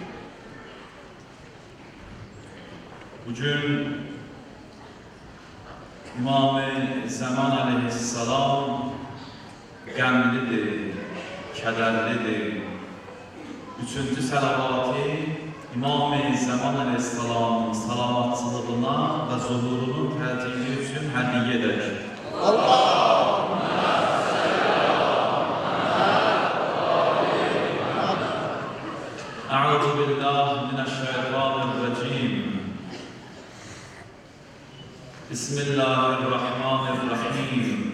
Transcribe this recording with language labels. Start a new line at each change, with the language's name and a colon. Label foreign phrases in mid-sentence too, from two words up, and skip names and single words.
Azerbaijani: Bugün İmam-ı Zaman Aleyhisselam qəmlidir, kədərlidir. Üçüncü səlavatı İmam-ı Zaman Aleyhisselamın salavatçılığına və zuhurunun təcili üçün hədiyyə edək.
Arabic: أعوذ بالله من الشيطان الرجيم بسم الله الرحمن الرحيم